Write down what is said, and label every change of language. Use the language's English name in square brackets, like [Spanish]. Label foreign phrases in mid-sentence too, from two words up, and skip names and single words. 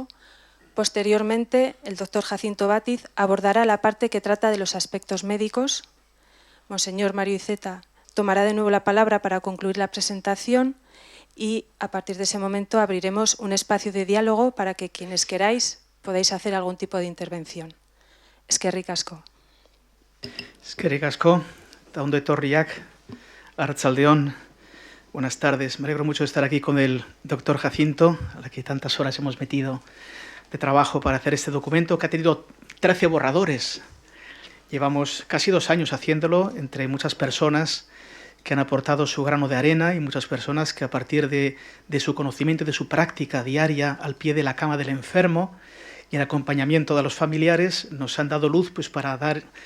[Spanish] Posteriormente, el doctor Jacinto Bátiz abordará la parte que trata de los aspectos médicos. Monseñor Mario Iceta tomará de nuevo la palabra para concluir la presentación y a partir de ese momento abriremos un espacio de diálogo para que quienes queráis podáis hacer algún tipo de intervención. [Basque] Eskerrik asko. Eskerrik asko, eta ondo etorriak, arratsaldeon, [Spanish] buenas tardes. Me alegro mucho de estar aquí con el doctor Jacinto, a la que tantas horas hemos metido de trabajo para hacer este documento, que ha tenido 13 borradores. Llevamos casi 2 años haciéndolo, entre muchas personas que han aportado su grano de arena y muchas personas que a partir de su conocimiento y de su práctica diaria al pie de la cama del enfermo y en acompañamiento de los familiares nos han dado luz pues, para dar